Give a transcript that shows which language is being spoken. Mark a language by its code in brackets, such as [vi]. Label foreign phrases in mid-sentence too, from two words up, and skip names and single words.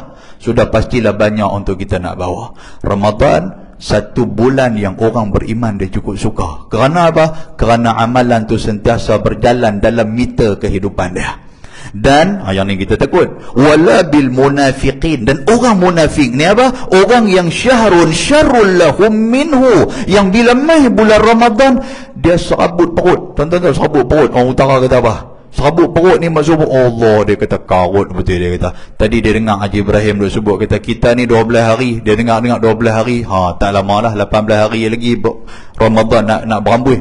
[ms] Sudah pastilah banyak untuk kita nak bawa. Ramadan, satu bulan yang orang beriman dia cukup suka. Kerana apa? Kerana amalan tu sentiasa berjalan dalam meter kehidupan dia. Dan yang ni kita takut, [ar] ولا بالمنافقين. [ms] Dan orang munafik ni apa? Orang yang [ar] شهر شر لهم منه, [ms] yang bila mai bulan Ramadan dia serabut perut. Tuan-tuan tahu serabut perut? Orang utara kata apa? Serabut perut ni maksud Allah, dia kata karut betul. Dia kata tadi dia dengar Haji Ibrahim dia sebut, kata kita ni 12 hari. Dia dengar 12 hari. Tak lama dah, 18 hari lagi Ramadan nak berambut.